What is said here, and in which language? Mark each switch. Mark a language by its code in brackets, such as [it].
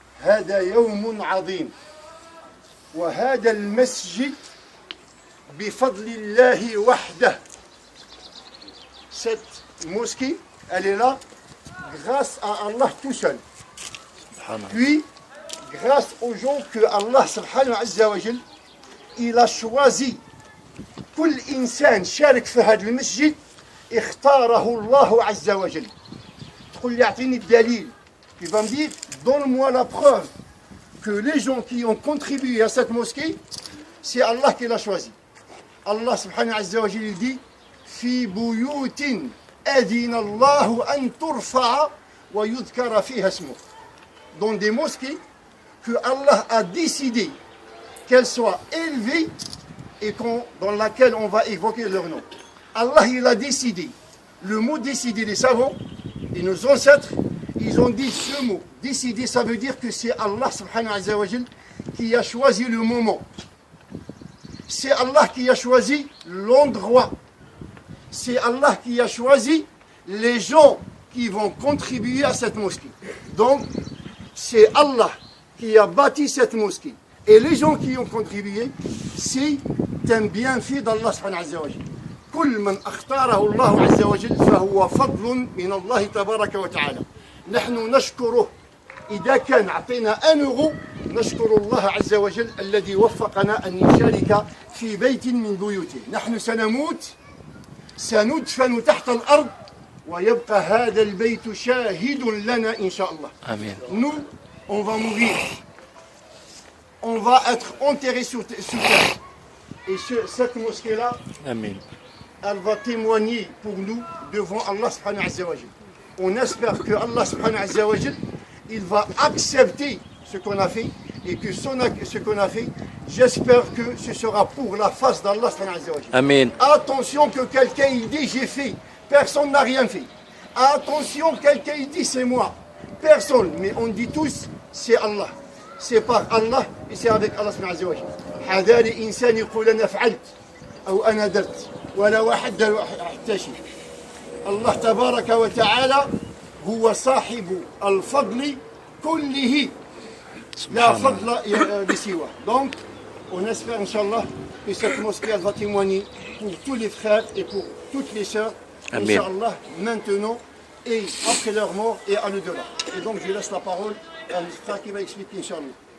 [ar] هذا يوم عظيم وهذا المسجد بفضل الله وحده. [fr] Cette mosquée, elle est là grâce à Allah tout seul. Puis, grâce aux gens que Allah subhanahu wa ta'ala, il a choisi. [ar] كل إنسان شارك في هذا المسجد اختاره الله عز وجل. تقول لي اعطيني الدليل. [fr] Il va me dire, donne-moi la preuve que les gens qui ont contribué à cette mosquée, c'est Allah qui l'a choisi. [ar] Allah subhanahu wa ta'ala [fr] il dit [ar] في بيوت أذن الله أن ترفع ويذكر فيها اسمه. [fr] Dans des mosquées que Allah a décidé qu'elles soient élevées et dans laquelle on va évoquer leur nom. Allah il a décidé. Le mot décider, les savants et nos ancêtres, ils ont dit ce mot. Décider, ça veut dire que c'est Allah subhanahu wa ta'ala qui a choisi le moment. C'est Allah qui a choisi l'endroit. C'est Allah qui a choisi les gens qui vont contribuer à cette mosquée. Donc, c'est Allah qui a bâti cette mosquée. Et les gens qui ont contribué, c'est un bienfait d'Allah subhanahu wa ta'ala. [ar] كل من اختاره الله عز وجل فهو فضل من الله تبارك وتعالى. نحن نشكره إذا كان عطينا 1 euro نشكر الله عز وجل الذي وفقنا أن نشارك في بيت من بيوته. نحن سندفن تحت الأرض ويبقى هذا البيت شاهد لنا إن شاء الله. [fr] Amen. Nous, on va mourir. On va être enterrés sous terre. Et cette mosquée-là, Amen, elle va témoigner pour nous devant Allah subhanahu wa ta'ala. On espère que Allah subhanahu wa ta'ala, il va accepter ce qu'on a fait et que ce qu'on a fait, j'espère que ce sera pour la face d'Allah subhanahu wa ta'ala. Amen. Attention que quelqu'un il dit j'ai fait, personne n'a rien fait. Attention quelqu'un il dit c'est moi, personne, mais on dit tous c'est Allah. C'est par Allah et c'est avec Allah subhanahu wa ta'ala. [ar] حذار إنسان يقول أنا فعلت أو أنا درت ولا واحد حتى شيء. الله تبارك وتعالى هو صاحب الفضل كله لا فضل بسواه. [fr] Donc on espère Inch'Allah que cette mosquée va témoigner pour tous les frères et pour toutes les sœurs, Inch'Allah, maintenant et après leur mort et à l'au-delà. Et donc je laisse la parole à le frère qui va expliquer Inch'Allah.